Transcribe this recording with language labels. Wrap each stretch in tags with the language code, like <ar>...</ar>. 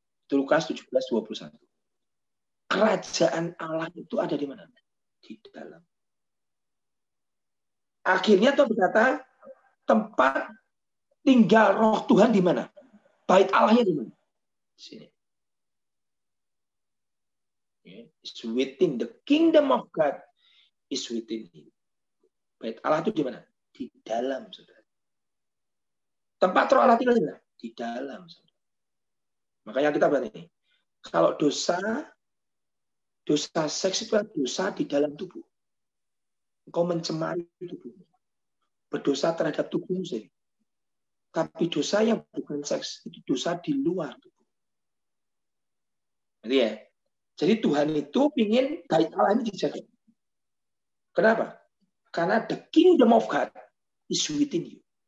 <id>Itu Lukas 17:21. Kerajaan Allah itu ada di mana? Di dalam. Akhirnya Tuhan berkata, tempat tinggal roh Tuhan di mana? Bait Allahnya di mana? Di sini.</id> <en>It's within, the kingdom of God is within you.</en> <id>Bait Allah itu di mana? Di dalam, saudara. Tempat roh Allah tinggal di mana? Di dalam, saudara. Makanya kita berarti, kalau dosa seks itu dosa di dalam tubuh. Engkau mencemari tubuh. Berdosa terhadap tubuhmu sendiri. Tapi dosa yang bukan seks itu dosa di luar tubuh. Jadi ya. Jadi Tuhan itu ingin bait Allah ini dijaga. Kenapa? Karena</id> <en>the kingdom of God is within you.</en>